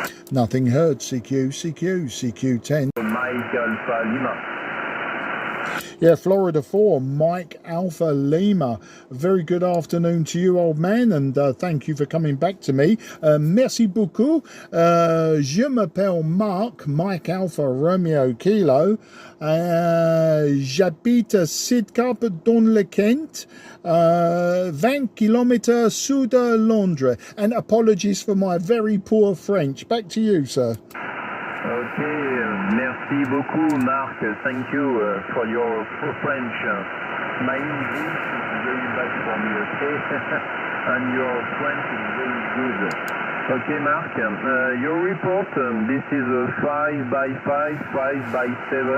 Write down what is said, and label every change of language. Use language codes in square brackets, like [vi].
[en] Nothing heard. CQ10. Mike Alpha Lima. Yeah, Florida 4, Mike Alpha Lima. Very good afternoon to you, old man, and thank you for coming back to me. [fr] Merci beaucoup. Je m'appelle Mark, Mike Alpha Romeo Kilo. J'habite à Sidcup dans le Kent, 20 kilometers sud de Londres. [en] And apologies for my very poor French. Back to you, sir. [fr] Okay, merci. Merci beaucoup, Marc. [en] Thank you for your French. My English is very bad for me, okay? And your French is very good. Okay, Marc, your report, this is a 5x5, 5x7.